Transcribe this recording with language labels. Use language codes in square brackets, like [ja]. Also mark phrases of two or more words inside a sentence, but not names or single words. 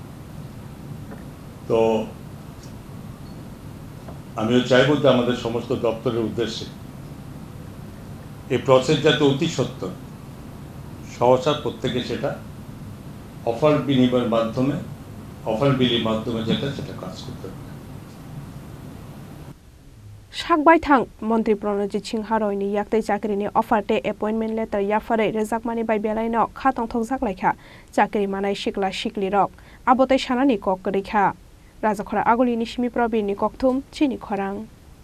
[bn] তো আমিও চাইবো যে আমাদের সমস্ত দপ্তরের উদ্দেশ্যে এই প্রসেস যাতে অতি সত্বর সহসা প্রত্যেকে সেটা অফার বিনিময়ের মাধ্যমে অফার বিলির মাধ্যমে যেটা সেটা কাজ করতে পারে [trp] Sakbai thang Mantri Pranajit Singha roi ni yaktai chakri ni offer te [en] appointment letter [trp] YapharwiRwkha bai belai no khatong thongjak laikha chakri manai sikla sikli rok abotai sanani kok rekha Raja Khora aguli ni simi probir ni kokthum Chini Khorang